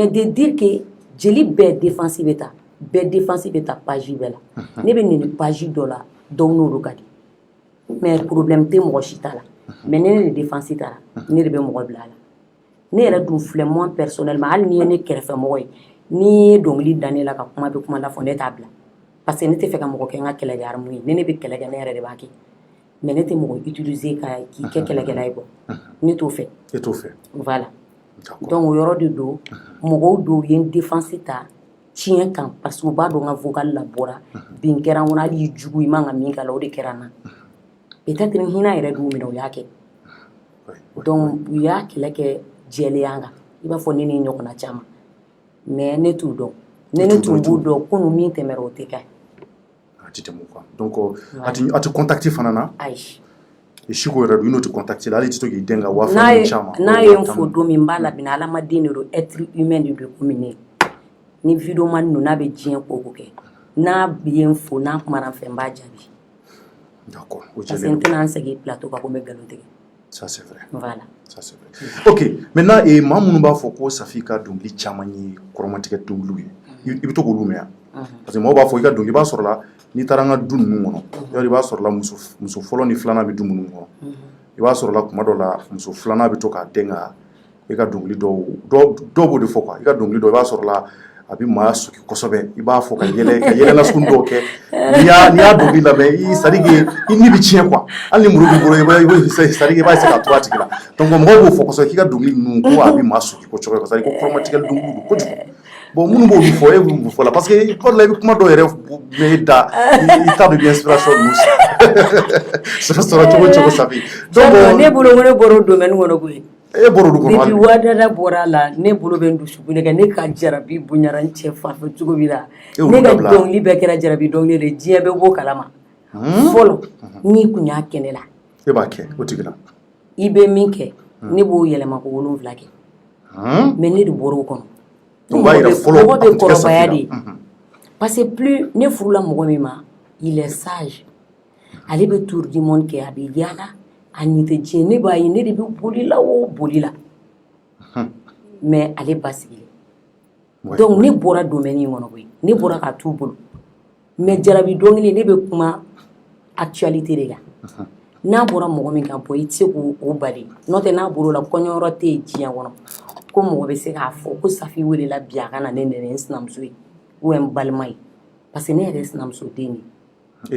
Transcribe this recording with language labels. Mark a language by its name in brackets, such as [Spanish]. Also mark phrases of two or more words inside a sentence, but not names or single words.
[French] de dire que [Bambara] jeli bɛɛ défense bɛ ta bɛɛ défense bɛ ta page bɛɛ la ne bɛ nin page dɔ la dɔw n'olu ka di [French] mais problème [Bambara] tɛ mɔgɔ si t'a la mais ne de défense ta la ne de bɛ mɔgɔ bila a la ne yɛrɛ dun filɛ [French] moi personnellement [Bambara] hali n'i ye ne kɛrɛfɛ mɔgɔ ye n'i ye dɔnkili da ne la ka kuma bɛ kuma la fɔ ne t'a bila [French] parce que [Bambara] ne tɛ fɛ ka mɔgɔ kɛ n ka kɛlɛkɛ arme ye ne bɛ kɛlɛ kɛ ne yɛrɛ de b'a kɛ mais ne tɛ mɔgɔ utiliser ka k'i kɛ kɛlɛkɛla ye quoi ne t'o fɛ e t'o fɛ [French] voilà donc [Bambara] o yɔrɔ de don mɔgɔw dɔw ye n défense ta tiɲɛ kan [French] parce que [Bambara] u b'a dɔn n ka vocal labɔra bin kɛra n kɔnɔ hali i jugu i man ka min k'a la o de kɛra n na peut-être ni hinɛ yɛrɛ d'u minɛ u y'a kɛ donc u y'a kɛlɛ kɛ jɛlenya kan i b'a fɔ ne ni ɲɔgɔnna caman mais ne t'u dɔn ne tun b'u dɔn kunun min tɛmɛra o tɛ kɛ a tɛ tɛmɛ o kan donc a tɛ contacter fana na ayi Chico yɛrɛ don i n'o tɛ contacter la hali i tɛ to k'i den ka waa fila caman n'a ye n fo don min n b'a labɛn adamaden de don [French] être humain [Bambara] de don komi ne ni vidéo man don n'a bɛ diɲɛ ko o ko kɛ n'a ye n fo n'a kumara n fɛ n b'a jaabi [French] d'accord parce que [Bambara] n tɛna n segin plateau kan ko n bɛ nkalon tigɛ [French] ça c'est vrai voilà ça c'est vrai ok maintenant [Bambara] maa minnu b'a fɔ ko Safi ka dɔnkili caman ye kɔrɔmatigɛ dɔnkiliw ye i bɛ to k'olu mɛn yan [French] parce que [Bambara] mɔgɔw b'a fɔ i ka dɔnkili i b'a sɔrɔ la n'i taara an ka du ninnu kɔnɔ yɔrɔ i b'a sɔrɔ la muso fɔlɔ ni filanan bɛ du minnu kɔnɔ i b'a sɔrɔ la kuma dɔ la muso filanan bɛ to k'a den ka i ka dɔnkili dɔw b'o de fɔ quoi i ka dɔnkili dɔw i b'a sɔrɔ la a bɛ maa suki kosɛbɛ i b'a fɔ ka yɛlɛ nasugu dɔw kɛ n'i y'a dɔnkili lamɛn [French] c'est à dire que [Bambara] i ni bɛ tiɲɛ quoi hali ni muru b'i bolo [French] c'est à dire [Bambara] i b'a essayer ka to a tigi la donc mɔgɔw b'o fɔ kosɛbɛ k'i ka dɔnkili ninnu ko a bɛ maa suki kosɛbɛ [French] c'est à dire [Bambara] ko kɔrɔmatigɛ dɔnkili don kojugu bon minnu b'olu fɔ e b'olu fɔ la parce que kuma dɔ la i bɛ kuma dɔw yɛrɛ mɛn da i t'a dɔn inspiration ninnu sɔrɔ cogo cogo Safi donc ne bolo ko ne bɔra o domaine kɔnɔ koyi e bɔra olu kɔnɔ depuis Wadada bɔra a la ne bolo bɛ n dusukun de kɛ ne ka jarabi bonyara n cɛ fan fɛ cogo min na ne ka dɔnkili bɛɛ kɛra jarabi dɔnkili de diɲɛ bɛɛ b'o kalama fɔlɔ n'i kun y'a kɛ ne la e b'a kɛ o tigi la i bɛ min kɛ ne b'o yɛlɛma ko 7 kɛ mais ne de bɔra o kɔnɔ mɔgɔ bɛ kɔrɔbaya de [French] parce que plus [Bambara] ne furula mɔgɔ min ma [French] il est sage [Bambara] ale bɛ [French] tour du monde [Bambara] kɛ a bɛ yaala a ɲɛ tɛ diɲɛ ne b'a ye ne de bɛ boli la o boli la mais ale ba sigilen donc ne bɔra domaine in kɔnɔ koyi ne bɔra ka t'u bolo mais jarabi dɔnkili ne bɛ kuma actualité de kan n'a bɔra mɔgɔ min kan bɔ i tɛ se k'o bali n'o tɛ n'a bɔra o la kɔɲɔyɔrɔ tɛ yen diɲɛ kɔnɔ ko mɔgɔ bɛ se k'a fɔ ko Safi welela bi a ka na ne nɛnɛ n sinamuso ye ou n balima ye [French] parce que [Bambara] ne yɛrɛ ye sinamuso den de ye.